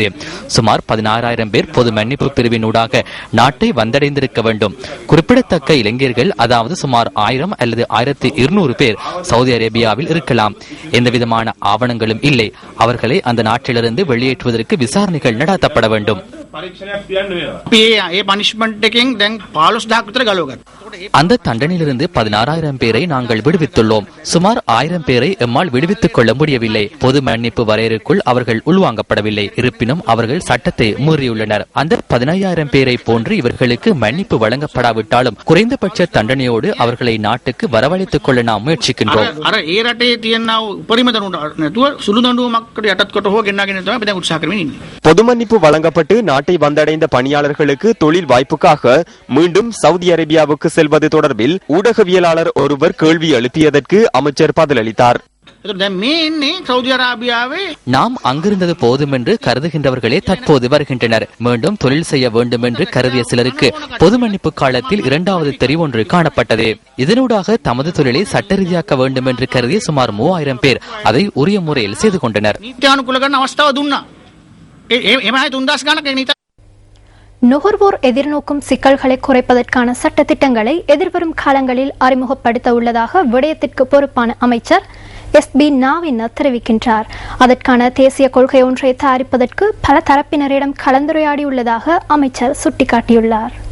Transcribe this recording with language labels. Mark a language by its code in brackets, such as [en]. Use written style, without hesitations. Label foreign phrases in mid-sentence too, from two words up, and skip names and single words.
[ta] சுமார் 16,000 பேர் பொது மன்னிப்பு பிரிவினூடாக நாட்டை வந்தடைந்திருக்க வேண்டும். குறிப்பிடத்தக்க இளைஞர்கள், அதாவது சுமார் 1000 அல்லது 1200 பேர் சவுதி அரேபியாவில் இருக்கலாம். எந்தவிதமான ஆவணங்களும் இல்லை. அவர்களை அந்த நாட்டிலிருந்து வெளியேற்றுவதற்கு விசாரணைகள் நடத்தப்பட வேண்டும். [si] ඒ පනිෂ්මන්ට් එකෙන් දැන් 15000ක් විතර ගලවගත්තා. [ta] அந்த தண்டனையிலிருந்து 16,000 பேரை நாங்கள் விடுவித்துள்ளோம். சுமார் 1000 பேரை எம்மால் விடுவித்துக் கொள்ள முடியவில்லை. பொது மன்னிப்பு வரையறுக்குள் அவர்கள் உள்வாங்கப்படவில்லை. இருப்பினும் அவர்கள் சட்டத்தை மீறியுள்ளனர். அந்த 15,000 பேரை போன்று இவர்களுக்கு மன்னிப்பு வழங்கப்படாவிட்டாலும் குறைந்தபட்ச தண்டனையோடு அவர்களை நாட்டுக்கு வரவழைத்துக் கொள்ள நாம் முயற்சிக்கின்றோம். [si] අර ඒ රටේ තියෙනා උපරිම දඬුවමක් නැතුව සුළු දඬුවමකට යටත් කොට හෝ ගෙන්නගෙන තමයි අපි දැන් උත්සාහ කරමින් ඉන්නේ. [ta] பொது மன்னிப்பு வழங்கப்பட்டு நாட்டை வந்தடைந்த பணியாளர்களுக்கு தொழில் வாய்ப்புக்காக மீண்டும் சவுதி அரேபியாவுக்கு செல்வது தொடர்பில் ஊடகவியலாளர் ஒருவர் கேள்வி எழுப்பியதற்கு அமைச்சர் பதிலளித்தார். [si] දැන් මේ ඉන්නේ සෞදි අරාබියාවේ [ta] நாம் அங்கிருந்தது போதும் என்று கருதுகின்றவர்களே தற்போது வருகின்றனர். மீண்டும் தொழில் செய்ய வேண்டும் என்று கருதிய சிலருக்கு பொது மன்னிப்பு காலத்தில் இரண்டாவது தெரிவொன்று காணப்பட்டது. இதனூடாக தமது தொழிலை சட்ட ரீதியாக்க வேண்டும் என்று கருதிய சுமார் 3000 பேர் அதை உரிய முறையில் செய்து கொண்டனர். [si] නීත්‍යානුකූල කරන අවස්ථාව දුන්නා. එමය 3000 ගණනක නීති [ta] நுகர்வோர் எதிர்நோக்கும் சிக்கல்களை குறைப்பதற்கான சட்டத்திட்டங்களை எதிர்வரும் காலங்களில் அறிமுகப்படுத்த உள்ளதாக விடயத்திற்கு பொறுப்பான அமைச்சர் SB நாவின் தெரிவிக்கின்றார். அதற்கான தேசிய கொள்கை ஒன்றை தயாரிப்பதற்கு பல தரப்பினரிடம் கலந்துரையாடியுள்ளதாக அமைச்சர் சுட்டிக்காட்டியுள்ளார்.